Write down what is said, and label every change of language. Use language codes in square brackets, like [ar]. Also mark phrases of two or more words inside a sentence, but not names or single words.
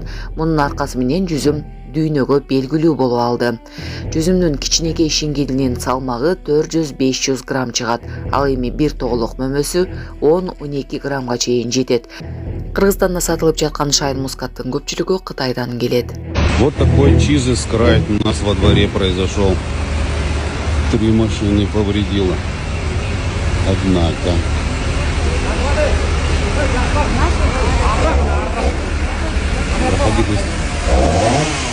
[ky] Мунун аркасы менен жүзүм дүйнөгө белгилүү болуп алды. Жүзүмдүн кичинекей шиңгелинин салмагы 400-500 грамм чыгат. Ал эми бир тоголок мөмөсү 10-12 граммга чейин жетет. Кыргызстанда сатылып жаткан шайн мускаттын көпчүлүгү Кытайдан келет. [ru] Вот такой чизес-крайт у нас во дворе произошел. 3 машины повредила. Однако. Проходи быстро.